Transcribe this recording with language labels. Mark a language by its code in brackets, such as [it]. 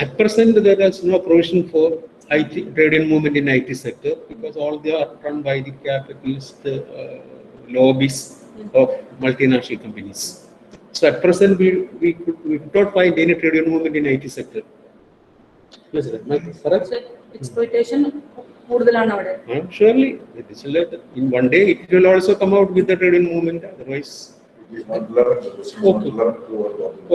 [en] At present, there is no provision for IT trade union movement in IT sector because all they are run by the capitalist lobbies of multinational companies. So at present, we could not find any trade union movement in IT sector. Yes, sir. Correct? [ml] Exploitation കൂടുതലാണ് അവിടെ. [en] Surely, in one day it will also come out with the trade union movement. Otherwise, It is not learned, it is not Okay. learned through our documents.